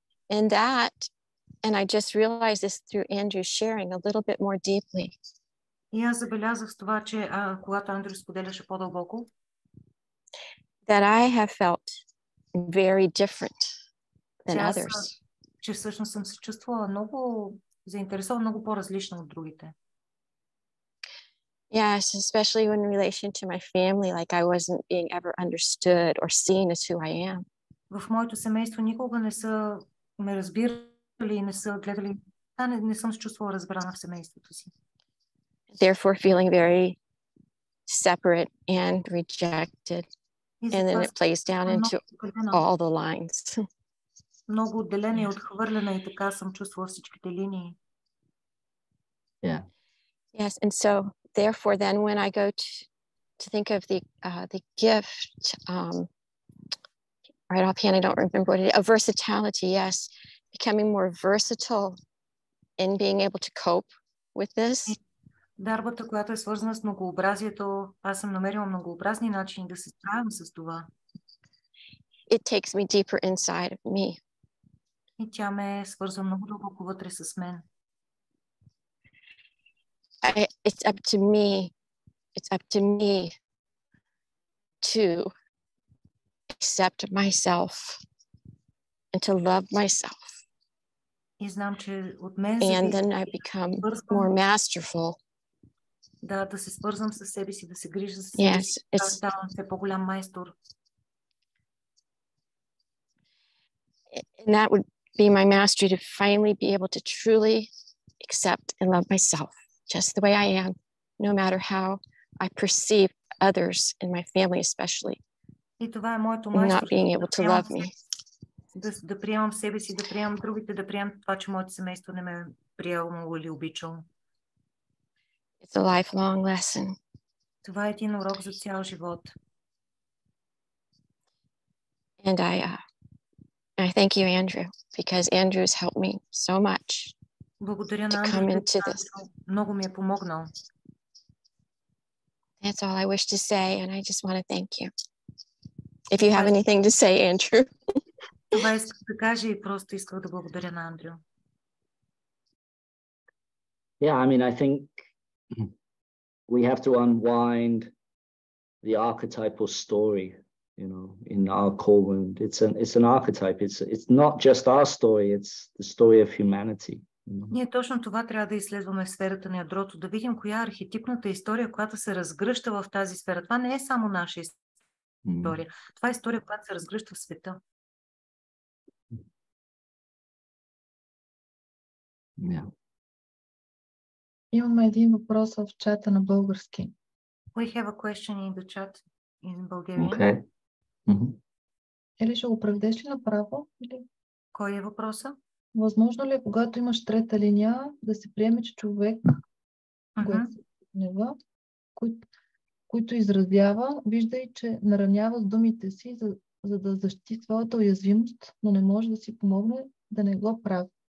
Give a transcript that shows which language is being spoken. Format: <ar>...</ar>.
<en>And that, and I just realized this through Andrew's sharing a little bit more deeply.</en> <bg>И аз забелязах с това, че когато Андрю споделяше по-дълбоко,</bg> <en>that I have felt very different than others.</en> <bg>Че всъщност съм се чувствала много заинтересована, много по-различна от другите.</bg> <en>Yes, especially in relation to my family, like I wasn't being ever understood or seen as who I am.</en> <bg>В моето семейство никога не са ме разбирали и не са гледали. Не съм се чувствала разбрана в семейството си.</bg> <en>Therefore feeling very separate and rejected. And then it plays down into all the lines.</en> <bg>Много отделена и отхвърлена и така съм чувствала всичките линии.</bg> <en>Yeah. Yes, and so therefore then when I go to think of the gift, right offhand I don't remember what it is, versatility, yes, becoming more versatile in being able to cope with this.</en> <bg>Дарбата, която е свързана с многообразието, аз съм намерила многообразни начини да се справям с това.</bg> <en>It takes me deeper inside of me.</en> <bg>И тя ме свързва много дълбоко вътре с мен.</bg> <en>It's up to me. It's up to me to accept myself and to love myself.</en> <bg>И знам, че от мен</bg> <en>and then I become more masterful.</en> <bg>Да се свързвам с себе си, да се грижа за себе си, да ставам все по-голям майстор.</bg> <en>And that would be my mastery, to finally be able to truly accept and love myself just the way I am, no matter how I perceive others in my family especially.</en> <bg>И това е моето майсторство.</bg> <en>Not being able to love me.</en> <bg>Да приемам себе си, да приемам другите, да приемам това, че моето семейство не ме е приело или обичало.</bg> <en>It's a lifelong lesson.</en> <bg>Това е един урок за цял живот.</bg> <en>And I thank you, Andrew, because Andrew has helped me so much.</en> <bg>Благодаря на Андрю, много ми е помогнал.</bg> <en>That's all I wish to say, and I just want to thank you. If you have anything to say, Andrew.</en> <bg>Това исках да кажа и просто исках да благодаря на Андрю.</bg> <en>Yeah, I mean, I think we have to unwind the archetypal story, you know, in our core wound. It's an archetype. It's not just our story, it's the story of humanity.</en> <bg>Ние точно това трябва да изследваме в сферата на ядрото, да видим коя е архетипната история, която се разгръща в тази сфера. Това не е само наша история. Това е история, която се разгръща в света.</bg> <en>Yeah.</en> <bg>Имаме един въпрос в чата на български.</bg> <en>We have a question in the chat in Bulgarian. Okay.</en> <bg>Ели ще го преведеш ли направо? Кой е въпроса? Възможно ли е, когато имаш трета линия, да се приеме, че човек, гнева, който изразява, вижда и, че наранява с думите си, за да защити своята уязвимост, но не може да си помогне да не го прави?</bg>